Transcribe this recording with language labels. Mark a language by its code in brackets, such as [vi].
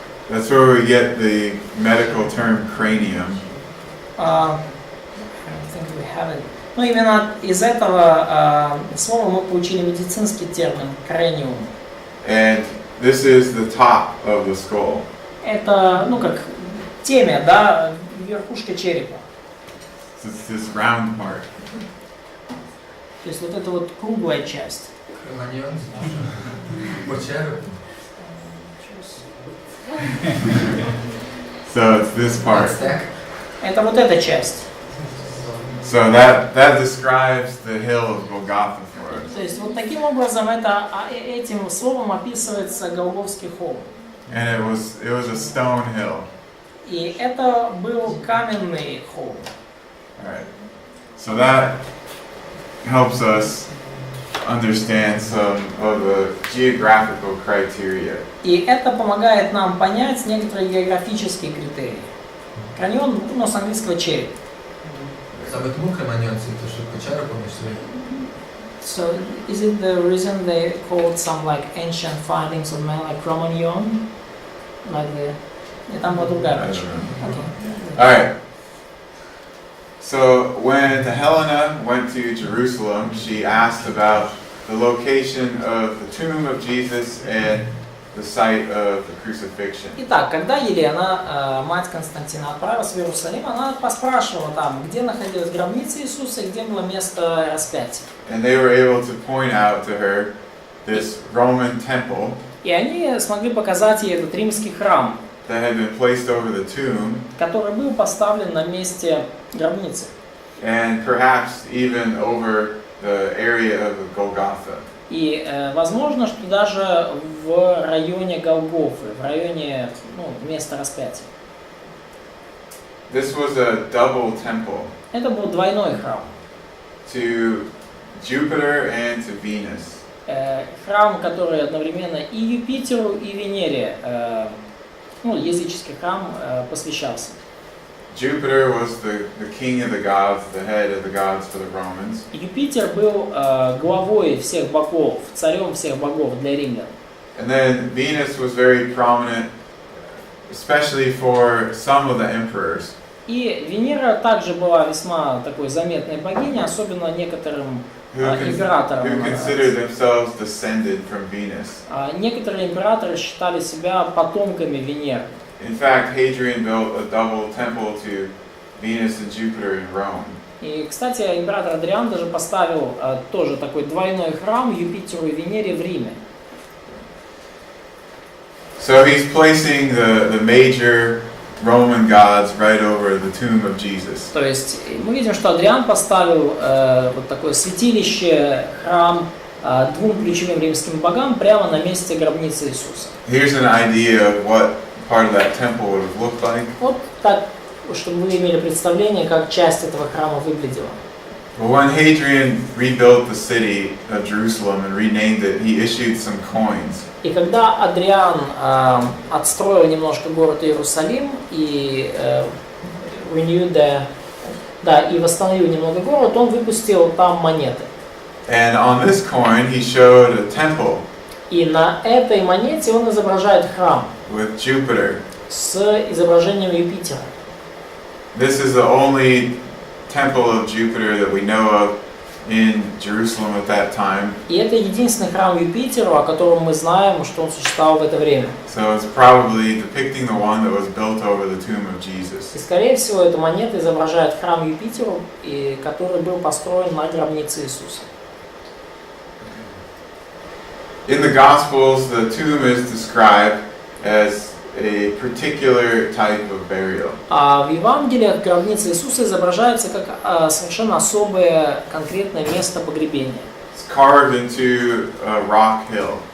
[en] That's where we get the medical term cranium. I don't think we have it. [ru] Ну, именно из этого слова мы получили медицинский термин cranium. [en] And This is the top of the skull. [ru] Это, ну как темя, да, верхушка черепа. [en] It's this round part. [ru] То есть вот это вот круглая часть. Креманьон. По черепу. [en] So it's this part. Ацтек. [ru] Это вот эта часть. [en] So that describes the hill of Golgotha for us. [ru] То есть вот таким образом этим словом описывается Голгофский холм. [en] And it was a stone hill. [ru] И это был каменный холм. [en] All right. So that helps us understand some of the geographical criteria. [ru] И это помогает нам понять некоторые географические критерии. Каньон, ну, с английского череп. [uk] Саме тому креманьон це що по черепу йшли. [en] So is it the reason they called some like ancient findings of man like Cro-Magnon? Like the... [ru] Там была другая причина. [en] Okay. All right. So when Helena went to Jerusalem, she asked about the location of the tomb of Jesus and the site of the crucifixion. [ru] Итак, когда Елена, мать Константина, отправилась в Иерусалим, она поспрашивала там, где находилась гробница Иисуса и где было место распятия. [en] And they were able to point out to her this Roman temple [ru] И они смогли показать ей этот римский храм, [en] that had been placed over the tomb, [ru] который был поставлен на месте гробницы. [en] and perhaps even over the area of Golgotha. [ru] И возможно, что даже в районе Голгофы, в районе места распятия. [en] This was a double temple [ru] Это был двойной храм. [en] to Jupiter and to Venus. [ru] Храм, который одновременно и Юпитеру, и Венере, языческий храм, посвящался. [en] Jupiter was the king of the gods, the head of the gods for the Romans. [ru] Юпитер был главой всех богов, царем всех богов для римлян. [en] And then Venus was very prominent, especially for some of the emperors. [ru] И Венера также была весьма такой заметной богиней, особенно некоторым императорам. [en] Who considered themselves descended from Venus. [ru] Некоторые императоры считали себя потомками Венеры. [en] In fact, Hadrian built a double temple to Venus and Jupiter in Rome. [ru] И, кстати, император Адриан даже поставил тоже такой двойной храм Юпитеру и Венере в Риме. [en] So he's placing the major Roman gods right over the tomb of Jesus. [ru] То есть мы видим, что Адриан поставил вот такое святилище, храм двум ключевым римским богам прямо на месте гробницы Иисуса. [en] Here's an idea of what part of that temple would have looked like. [ru] Вот так, чтобы вы имели представление, как часть этого храма выглядела. [en] Well, when Hadrian rebuilt the city of Jerusalem and renamed it, he issued some coins. [ru] И когда Адриан отстроил немножко город Иерусалим и и восстановил немного город, он выпустил там монеты. [en] And on this coin, he showed a temple [ru] И на этой монете он изображает храм [en] with Jupiter. [ru] с изображением Юпитера. [en] This is the only temple of Jupiter that we know of in Jerusalem at that time. [ru] И это единственный храм Юпитеру, о котором мы знаем, что он существовал в это время. [en] So it's probably depicting the one that was built over the tomb of Jesus. [ru] И, скорее всего, эта монета изображает храм Юпитеру, который был построен на гробнице Иисуса. [en] In the Gospels, the tomb is described as a particular type of burial. [ru] А в Евангелиях гробница Иисуса изображается как совершенно особое конкретное место погребения. [en] It's carved into a rock hill.